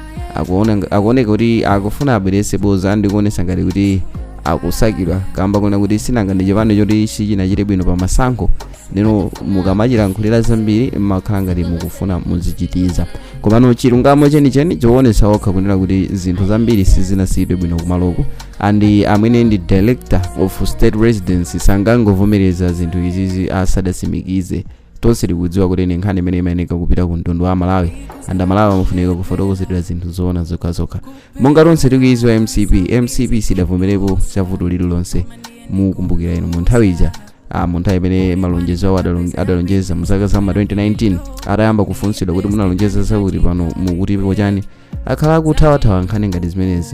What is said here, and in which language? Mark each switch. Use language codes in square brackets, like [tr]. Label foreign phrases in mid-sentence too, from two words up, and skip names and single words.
[ny] akuoneka kuti akufuna abwerese boza ndi kuonesa ngati kuti akusakidwa kamba kuna kuti sinanga ndi chipani choti chichinachite bwino pa masankho ndino mukamachilankhulira zambiri mmakhala ngati mukufuna muzichitiza komano chilungamo chenicheni choonesa okha kunena kuti zinthu zambiri sizinasiyidwe bwino kumaloko and amene ndi [en] director of state residency [ny] sangangovomereza zinthu izizi asadasimikize. Tonse tikudziwa kuti ni nkhani imene imayeneka kupita ku mtundu wa Malawi and Malawi amafunika kufotokozedwa zinthu zoona zokhazokha. Monga tonse tikuiziwa MCP sidavomerepo chavuto lililonse. Mukumbukira inu munthawi ija munthawi imene malonjezo awo adalonjeza muzaka za 2019 atayamba kufunsidwa kuti munalonjeza zakuti pano mukutipo chani akhala akuthawathawa nkhani ngati zimenezi.